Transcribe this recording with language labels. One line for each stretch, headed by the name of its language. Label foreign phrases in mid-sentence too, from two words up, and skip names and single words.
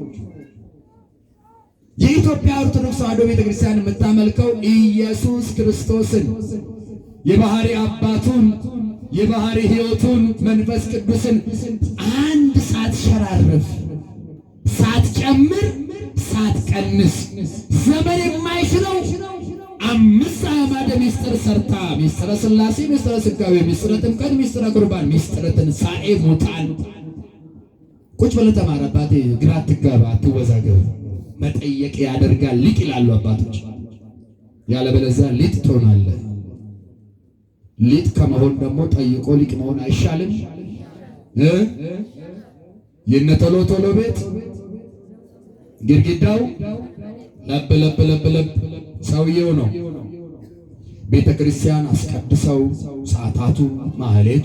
Amharic: የኢትዮጵያ ኦርቶዶክስ ተዋሕዶ ቤተክርስቲያን የምታመልከው ኢየሱስ ክርስቶስን የባህሪ አባቱን የባህሪ ሕይወቱን መንፈስ ቅዱስን አንድ ሳትሸራርፍ ሳትጨምር ሳትቀንስ ዘመን የማይሽረው 5 አዕማደ ምስጢር ሰርታ ምስጢረ ሥላሴ፣ ምስጢረ ሥጋዌ፣ ምስጢረ ጥምቀት፣ ምስጢረ ቁርባን፣ ምስጢረ ትንሣኤ ሙታን። ቁጭ ብለህ ተማር አባቴ፣ ግራ አትጋባ፣ አትወዛገብ። መጠየቅ ያደርጋል ሊቅ ይላሉ አባቶች። ያለበለዚያ ሊጥ ትሆናለህ። ሊጥ ከመሆን ደግሞ ጠይቆ ሊቅ መሆን አይሻልም? የነ ቶሎ ቶሎ ቤት ግድግዳው ለብ ለብ ለብ ለብ ሰውየው ነው። ቤተ ክርስቲያን አስቀድሰው ሰዓታቱ ማህሌቱ